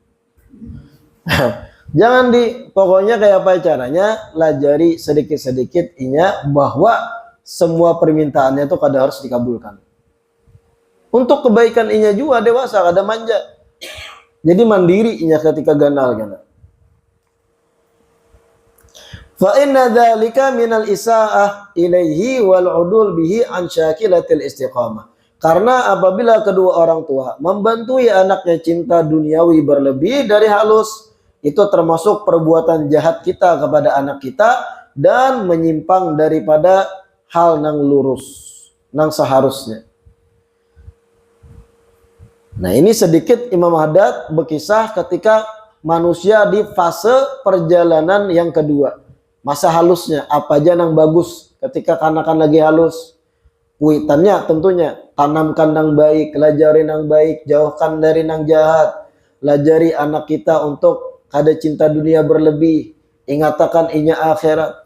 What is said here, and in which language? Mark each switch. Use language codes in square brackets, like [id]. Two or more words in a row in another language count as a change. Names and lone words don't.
[bjn] Jangan pokoknya kayak apa caranya, lajari sedikit-sedikit inya bahwa semua permintaannya itu kada harus dikabulkan. Untuk kebaikan inya juga dewasa kada manja. Jadi mandiri inya ketika ganal. [ar] فإن ذلك من الإساءة إليه والعدول به عن شاكلة الاستقامة. [bjn] Karena apabila kedua orang tua membantui anaknya cinta duniawi berlebih dari halus, itu termasuk perbuatan jahat kita kepada anak kita dan menyimpang daripada hal nang lurus, nang seharusnya. Nah, ini sedikit Imam Haddad berkisah ketika manusia di fase perjalanan yang kedua. Masa halusnya, apa aja nang bagus ketika kanakan lagi halus. Kuitannya tentunya tanamkan nang baik, lajari nang baik, jauhkan dari nang jahat. Lajari anak kita untuk kada cinta dunia berlebih, ingatakan inya akhirat.